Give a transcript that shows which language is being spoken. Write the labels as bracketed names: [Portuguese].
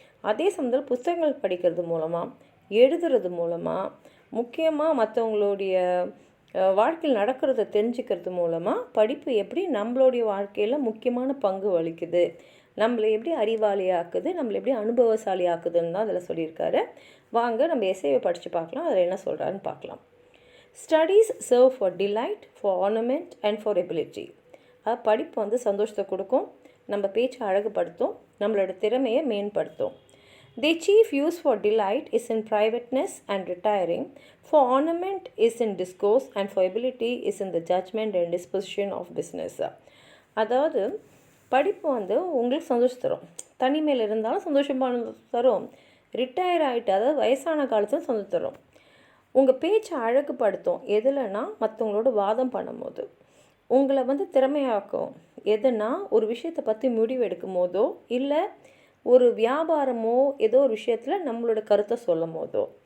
[Tamil] அதே சமயத்தில் புத்தகங்கள் படிக்கிறது மூலமாக, எழுதுறது மூலமாக, முக்கியமாக மற்றவங்களுடைய வாழ்க்கையில் நடக்கிறத தெரிஞ்சுக்கிறது மூலமாக படிப்பு எப்படி நம்மளுடைய வாழ்க்கையில் முக்கியமான பங்கு வகிக்குது, நம்மளை எப்படி அறிவாளியாக்குது, நம்மளை எப்படி அனுபவசாலி ஆக்குதுன்னு தான் அதில் சொல்லியிருக்காரு. வாங்க நம்ம எஸ்ஏவை படித்து பார்க்கலாம், அதில் என்ன சொல்கிறாருன்னு பார்க்கலாம். [English] Studies serve for delight, for ornament and for ability. [Tamil] அது படிப்பு வந்து சந்தோஷத்தை கொடுக்கும், நம்ம பேச்சை அழகுபடுத்தும், நம்மளோட திறமையை மேம்படுத்தும். [English] The chief use for delight is in privateness and retiring, for ornament is in discourse, and for ability is in the judgment and disposition of business. [Tamil] அதாவது படிப்பு வந்து உங்களுக்கு சந்தோஷம் தரும், தனிமையில் இருந்தாலும் சந்தோஷமான தரும், ரிட்டையர் ஆகிட்டு அதாவது வயசான காலத்தில் சந்தோஷம் தரும். உங்கள் பேச்சை அழகுபடுத்தும் எதுலனா மற்றவங்களோட வாதம் பண்ணும்போது, உங்களை வந்து திறமையாக்கும் எதுனா ஒரு விஷயத்தை பற்றி முடிவு எடுக்கும் போதோ, இல்லை ஒரு வியாபாரமோ ஏதோ ஒரு விஷயத்தில் நம்மளோட கருத்தை சொல்லும் போதோ.